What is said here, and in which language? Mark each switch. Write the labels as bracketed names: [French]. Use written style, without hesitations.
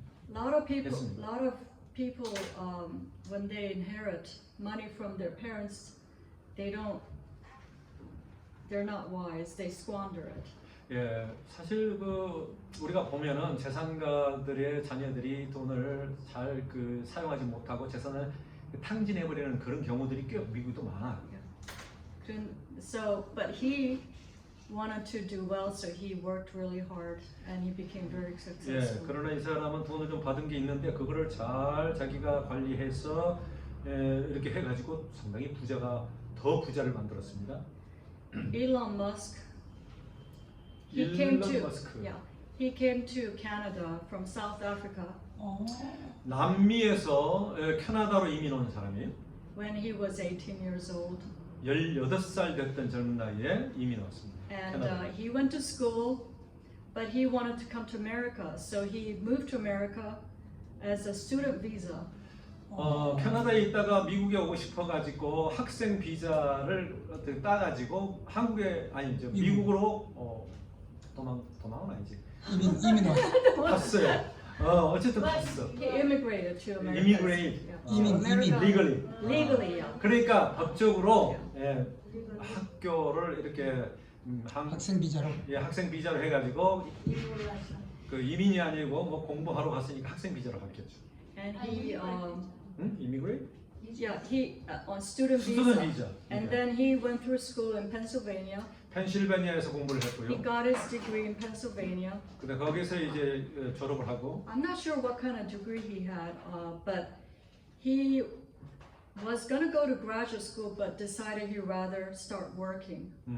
[English] A lot of people, when they inherit money from their parents, they're not wise. They squander it. [Korean] 예, 사실 우리가 보면은 재산가들의 자녀들이 돈을 잘 사용하지 못하고 재산을 탕진해버리는 그런 경우들이 꽤 미국도 많아요. [English] So, but he wanted to do well, so he worked really hard, and he became very [Korean] 예, [English] successful. [Korean] 그러나 이 사람은 돈을 좀 받은 게 있는데 그거를 잘 자기가 관리해서 이렇게 해가지고 상당히 더 부자를 만들었습니다. [English] Elon Musk. [Korean] 일론 머스크. [English] He came to Canada from South Africa [Korean] 남미에서 캐나다로 이민 온 사람이 [English] when he was 18 years old, [Korean] 18살 됐던 젊은 나이에 이민 왔습니다. [English] and [Korean] 캐나다. [English] he went to school, but he wanted to come to America, so he moved to America as a student visa. [Korean] 캐나다에 있다가 미국에 오고 싶어가지고 학생 비자를 어떻게 따가지고 미국으로 도망은 아니지. 이민 와. 갔어요. 어쨌든 갔어. [English] He immigrated to America. Immigrate. America. legally. Legally, yeah. [Korean] 그러니까 법적으로 학교를 이렇게 학생 비자로. 학생 비자로 해가지고 그 이민이 아니고 뭐 공부하러 갔으니까 학생 비자로 갔겠죠. [English] And he, Immigrate? he on student Student visa. visa. And Okay. then he went through school in Pennsylvania. [Korean] 펜실베니아에서 공부를 [English] He [Korean] 했고요. [English] got his degree in Pennsylvania. [Korean] 근데 거기서 이제 졸업을 하고 [English] I'm not sure what kind of degree he had, but he was gonna go to graduate school, but decided he'd rather start working.